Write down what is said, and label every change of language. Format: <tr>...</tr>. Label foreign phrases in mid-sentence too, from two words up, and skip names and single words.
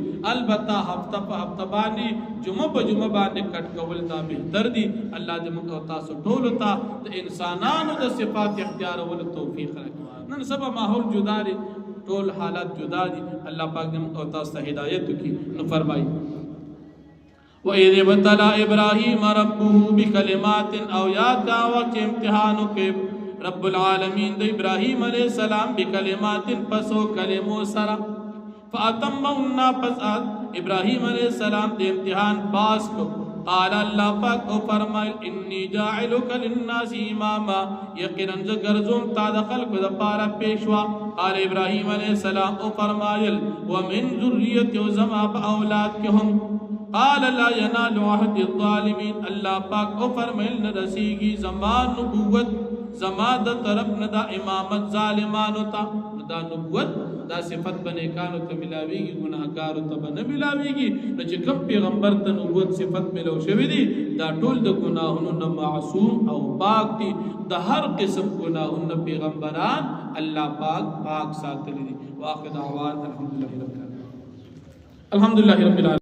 <ps>البته هفته په هفته باندې جمعه په جمعه باندې کټ کول دا بهتر دي. الله دې موږ تاسو ټولو ته د انسانانو د صفات اختیارولو توفیق راکړي. نن سبا ماحول جدا دي، ټول حالات جدا دي. الله پاک دې موږ تاسو ته هدایت وکړي. نو فرمایي</ps> <ar>وَإِذِ ابْتَلَى إِبْرَاهِيمَ رَبُّهُ بِكَلِمَاتٍ،</ar> <ps>او یاد دا وخت امتحانو کې رب العالمین د ابراهیم علیہ السلام بکلمات پسو کلمو سرا فاتمهن، پس ابراهیم علیہ السلام د امتحان پاس کو. قال اللہ پاک او فرمائل</ps> <ar>انی جاعلک للناس اماما،</ar> <ps>یقینا زگرزم تا د خلق د پارا پیشوا. قال ابراهیم علیہ السلام او فرمائل</ps> <ar>ومن ذریت</ar> <ps>زما اولاد کے ہم.</ps> <ar>قال لا ینال عهد الظالمین،</ar> <ps>اللہ پاک او فرمائل نرسیگی زمان نبوت زما د طرف نه دا امامت ظالمانو ته. دا نبوت دا صفت بنیکانو ته ملاویږي ګناهګارو ته به نه ملاویږي نو چې کوم پیغمبر ته نبوت صفت ملو شوی دی دا ټول د ګناهونو نه معصوم او پاک دي د هر قسم ګناهونو پیغمبران الله پاک ساتلی دي</ps> <ar>واخر دعوات الحمدلله رب العالمین</ar>